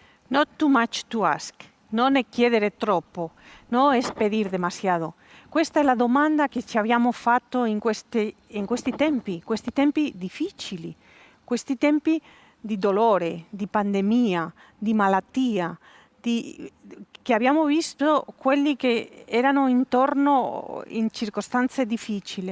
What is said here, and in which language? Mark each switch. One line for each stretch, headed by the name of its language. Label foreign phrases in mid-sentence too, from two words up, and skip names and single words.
English: Not too much to ask,
Italian: non è chiedere troppo,
Spanish: no è pedir demasiado.
Italian: Questa è la domanda che ci abbiamo fatto in questi tempi difficili, questi tempi di dolore, di pandemia, di malattia, che abbiamo visto quelli che erano intorno in circostanze difficili.